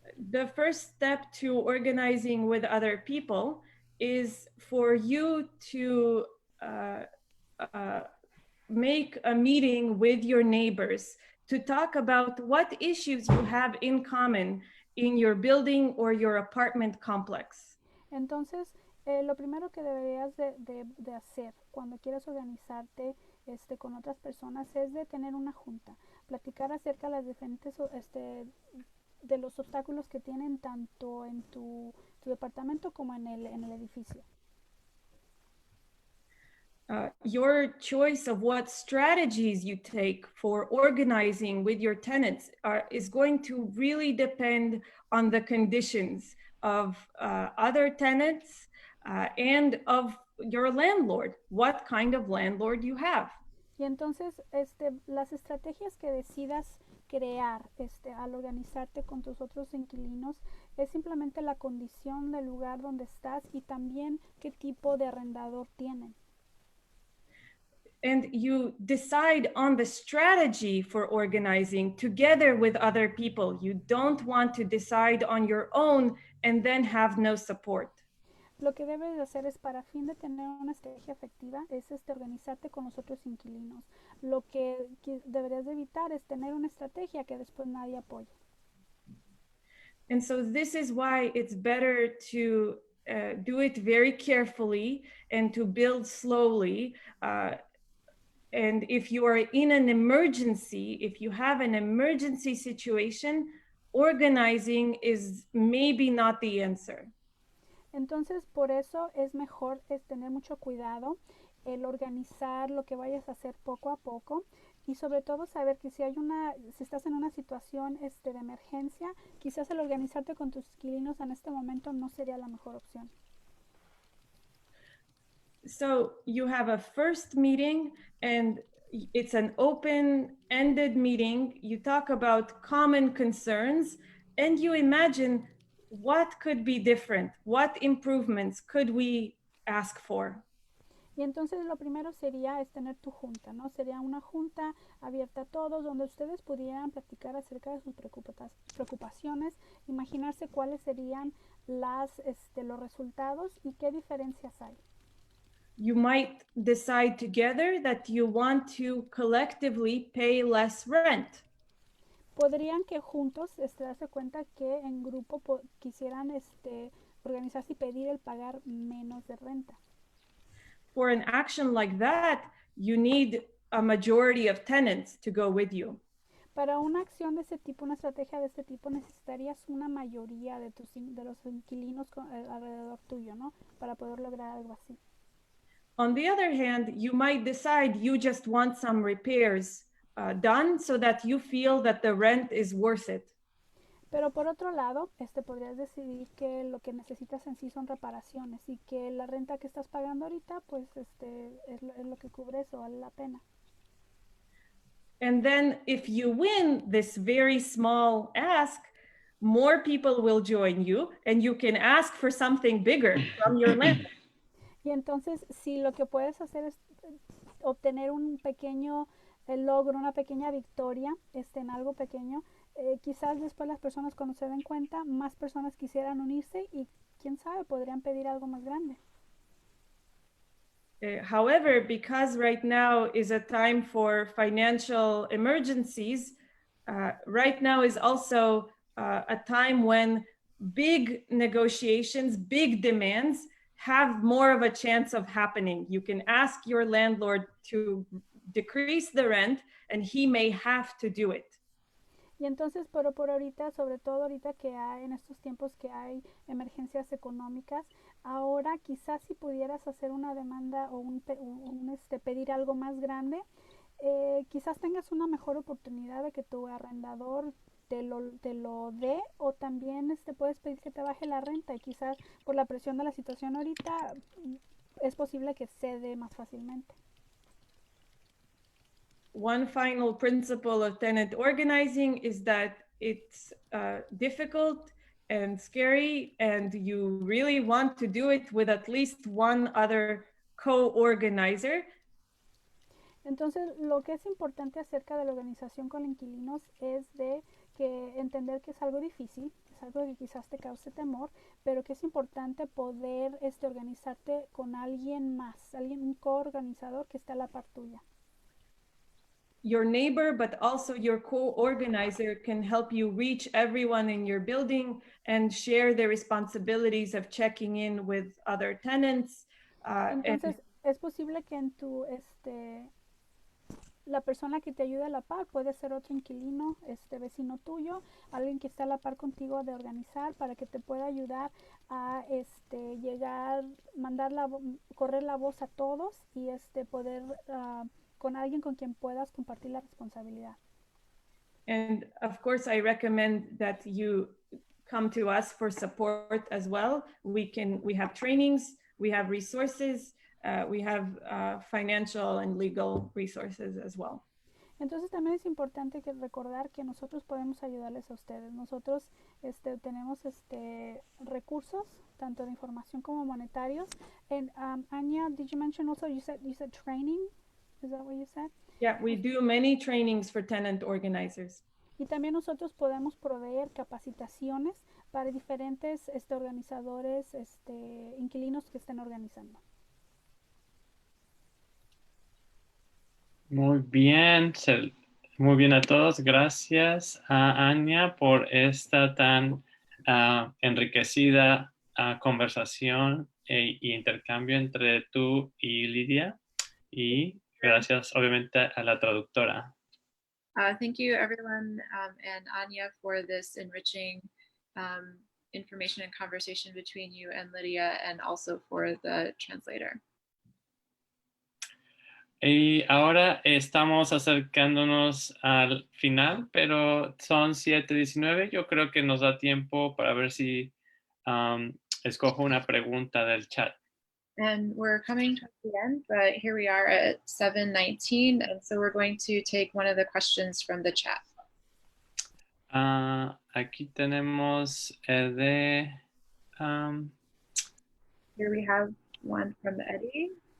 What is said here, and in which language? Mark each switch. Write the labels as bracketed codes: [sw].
[en] The first step to organizing with other people is for you to make a meeting with your neighbors to talk about what issues you have in common in your building or your apartment complex. [es] Entonces, lo primero que deberías de hacer cuando quieras organizarte con otras personas es de tener una junta, platicar acerca de las diferentes de los obstáculos que tienen tanto en tu departamento como en el edificio. [en] Your choice of what strategies you take for organizing with your tenants is going to really depend on the conditions of other tenants and of your landlord, what kind of landlord you have. [es] Y entonces las estrategias que decidas crear al organizarte con tus otros inquilinos es simplemente la condición del lugar donde estás y también qué tipo de arrendador tienen. [en] And you decide on the strategy for organizing together with other people. You don't want to decide on your own and then have no support. [es] Lo que debes de hacer es, para fin de tener una estrategia efectiva, es organizarte con los otros inquilinos. Lo que deberías de evitar es tener una estrategia que después nadie apoye. [en] And so this is why it's better to do it very carefully and to build slowly. And if you are in an emergency, if you have an emergency situation, organizing is maybe not the answer. [es] Entonces, por eso es mejor tener mucho cuidado, el organizar lo que vayas a hacer poco a poco y sobre todo saber que si estás en una situación de emergencia, quizás el organizarte con tus inquilinos en este momento no sería la mejor opción. [en] So you have a first meeting and it's an open-ended meeting. You talk about common concerns and you imagine what could be different, what improvements could we ask for. [es] Y entonces lo primero sería tener tu junta, ¿no? Sería una junta abierta a todos donde ustedes pudieran platicar acerca de sus preocupaciones, imaginarse cuáles serían los resultados y qué diferencias hay. [en] You might decide together that you want to collectively pay less rent. [es] Podrían que juntos darse cuenta que en grupo quisieran organizarse y pedir el pagar menos de renta. [en] For an action like that, you need a majority of tenants to go with you. [es] Para una acción de ese tipo, una estrategia de este tipo, necesitarías una mayoría de los inquilinos alrededor tuyo, ¿no? Para poder lograr algo así. [en] On the other hand, you might decide you just want some repairs done so that you feel that the rent is worth it. [es] Pero por otro lado, podrías decidir que lo que necesitas en sí son reparaciones y que la renta que estás pagando ahorita, pues es lo que cubre eso, vale la pena. [en] And then if you win this very small ask, more people will join you and you can ask for something bigger from your landlord. [es] Y entonces, si lo que puedes hacer es obtener un pequeño logro, una pequeña victoria en algo pequeño, quizás después las personas cuando se den cuenta, más personas quisieran unirse y quién sabe, podrían pedir algo más grande. [en] However, because right now is a time for financial emergencies, right now is also a time when big negotiations, big demands have more of a chance of happening. You can ask your landlord to decrease the rent and he may have to do it. [es] Y entonces, pero por ahorita, sobre todo ahorita que hay, en estos tiempos que hay emergencias económicas, ahora quizás si pudieras hacer una demanda o pedir algo más grande, quizás tengas una mejor oportunidad de que tu arrendador te lo dé, o también puedes pedir que te baje la renta, y quizás por la presión de la situación ahorita es posible que cede más fácilmente. [en] One final principle of tenant organizing is that it's difficult and scary, and you really want to do it with at least one other co-organizer. [es] Entonces, lo que es importante acerca de la organización con inquilinos es de que entender que es algo difícil, es algo que quizás te cause temor, pero que es importante poder organizarte con alguien más, un coorganizador que esté a la par tuya. [en] Your neighbor, but also your co-organizer can help you reach everyone in your building and share the responsibilities of checking in with other tenants. [es] Entonces, es posible que en tu, la persona que te ayude a la par puede ser otro inquilino, vecino tuyo, alguien que esté a la par contigo de organizar, para que te pueda ayudar a llegar, correr la voz a todos y poder con alguien con quien puedas compartir la responsabilidad. [en] And of course, I recommend that you come to us for support as well. We have trainings, we have resources, we have financial and legal resources as well. [es] Entonces también es importante recordar que nosotros podemos ayudarles a ustedes. Nosotros tenemos recursos, tanto de información como monetarios. [en] And Anya, did you mention also, you said training? Is that what you said? Yeah, we do many trainings for tenant organizers. [es] Y también nosotros podemos proveer capacitaciones para diferentes organizadores, inquilinos que estén organizando. Muy bien, muy bien a todos. Gracias a Anya por esta tan enriquecida conversación e intercambio entre tú y Lidia. Y gracias, obviamente, a la traductora. [en] Thank you, everyone, and Anya, for this enriching information and conversation between you and Lydia, and also for the translator. [es] Y ahora estamos acercándonos al final, pero son 7:19. Yo creo que nos da tiempo para ver si escojo una pregunta del chat. [en] And we're coming to the end, but here we are at 7:19, and so we're going to take one of the questions from the chat. [es] Aquí tenemos el de... [en] Here we have one from Eddie.